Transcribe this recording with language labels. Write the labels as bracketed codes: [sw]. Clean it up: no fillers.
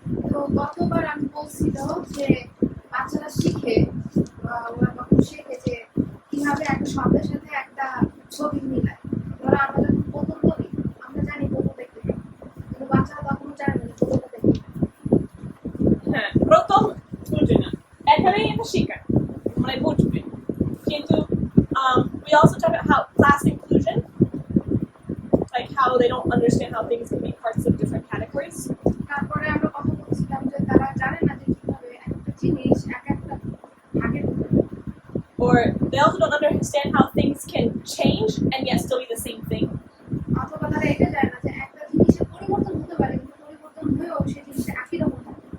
[bn] তো গতবার আমি বলছিল যে বাচ্চারা শিখে ওরা তখন শেখে যে কিভাবে একটা শব্দের সাথে একটা ছবি মিলায়। ধরো আমরা যখন বোতল বলি আমরা জানি বোতল দেখতে পাই, কিন্তু বাচ্চারা তখনও জানে না বোতলটা দেখতে পাই। হ্যাঁ, প্রথম বুঝবে না, এখানেই এটা শিখা মানে বুঝবে, [en] কিন্তু we also talk about how class inclusion, like how they don't understand how things can be parts of different categories. [bn] তারপরে আমরা কথা বলছিলাম যে তারা জানে না যে কিভাবে একটা জিনিস এক একটা ভাগে [en] Or they also don't understand how things can change and yet still be the same thing. [bn] অথবা তারা এটা জানে না যে একটা জিনিসের পরিবর্তন হতে পারে কিন্তু পরিবর্তন হয়েও সেই জিনিসটা একই রকম থাকে।